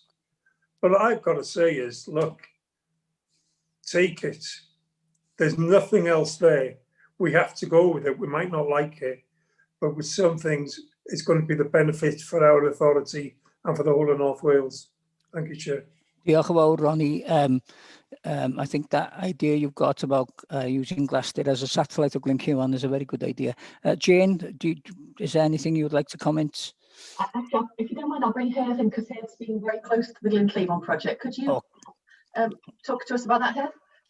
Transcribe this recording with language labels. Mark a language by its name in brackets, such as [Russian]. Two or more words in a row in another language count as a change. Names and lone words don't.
[English] But what I've got to say is, look, take it. There's nothing else there. We have to go with it. We might not like it, but with some things, it's going to be the benefit for our authority and for the whole of North Wales. Thank you, Chair. [Welsh] Diolch yn fawr, Ronnie. [English] I think that idea you've got about using Glasgow as a satellite of Glynllifon is a very good idea. Jane, is there anything you would like to comment? Actually, if you don't mind, I'll bring Heath in because Heath's been very close to the Glynllifon project. Could you talk to us about that, Heath?